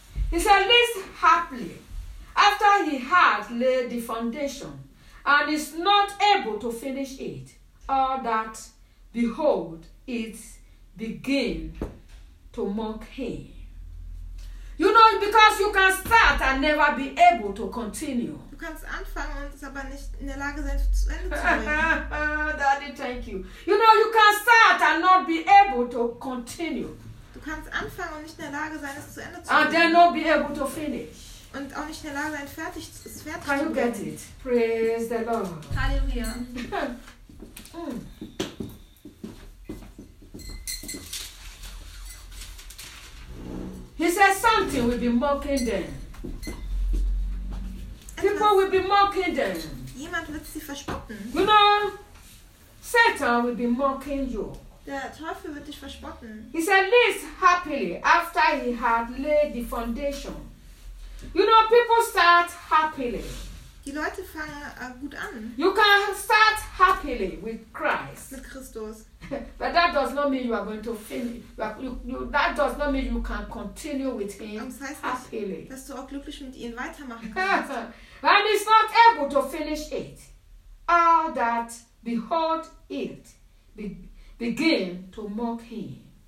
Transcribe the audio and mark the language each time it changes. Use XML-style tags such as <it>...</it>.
<en>He said, least happily, after he had laid the foundation and is not able to finish it, or that, behold, it begin to mock him. You know, because you can start and never be able to continue.</en> <de>Du kannst anfangen und es aber nicht in der Lage sein, zu Ende zu bringen.</de> <en>Daddy, thank you. You know, you can start and not be able to continue.</en> <de>Du kannst anfangen und nicht in der Lage sein, es zu Ende zu bringen.</de> <en>And then not be able to finish.</en> <de>Und auch nicht in der Lage sein, fertig zu bringen.</de> <en>Can you get it? Praise the Lord. Halleluja. He says something will be mocking them. People will be mocking them.</en> <de>Jemand wird sie verspotten.</de> <en>You know, Satan will be mocking you.</en> <de>Der Teufel wird dich verspotten.</de> <en>He said, lives happily after he had laid the foundation. You know, people start happily.</en> <de>Die Leute fangen gut an.</de> <en>You can start happily with Christ.</en> <de>Mit Christus.</de> <en>But that does not mean you are going to finish. That does not mean you can continue with him happily.</en> <de>Dass du auch glücklich mit ihm weitermachen kannst.</de> <en>And he's not able to finish it. All that behold it begin to mock him.</en>